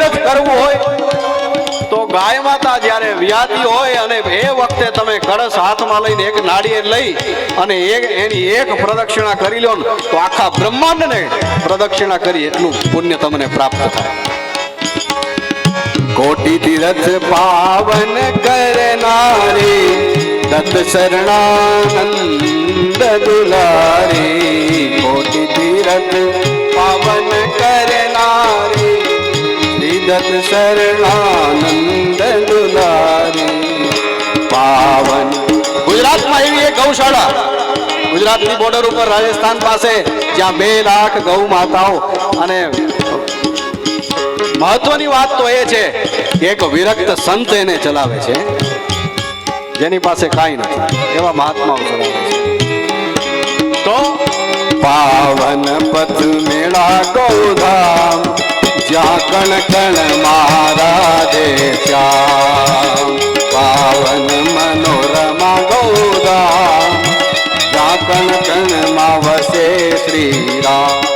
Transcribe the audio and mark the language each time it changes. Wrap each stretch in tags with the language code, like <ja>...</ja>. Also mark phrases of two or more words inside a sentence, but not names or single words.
<gu>કરવું હોય તો ગાય માતા જ્યારે વ્યાતી હોય અને એ વખતે તમે કળશ હાથમાં લઈને એક નાળિયેર લઈ અને એની એક પ્રદક્ષિણા કરી લો ને તો આખા બ્રહ્માંડને પ્રદક્ષિણા કરી એટલું પુણ્ય તમને પ્રાપ્ત થાય.</gu> <mr>कोटि तीर्थ पावन करनारे दत्त शरणानंद दुलारे. कोटि तीर्थ पावन करनारे श्री दत्त शरणानंद दुलारे. पावन</mr> <gu>ગુજરાતમાં એવી એક ગૌશાળા, ગુજરાતની બોર્ડર ઉપર રાજસ્થાન પાસે, જ્યાં 2 લાખ ગૌ માતાઓ, અને મહત્વની વાત તો એ છે કે એક વિરક્ત સંત એને ચલાવે છે, જેની પાસે કાંઈ નથી, એવા મહાત્માઓ ચલાવે છે. તો</gu> <hi>पावन पथ मेरा गौधाम जहाँ कण कण महाराधे श्याम. पावन मनोरमा गौधाम जहाँ कण कण मा वसे श्री राम.</hi>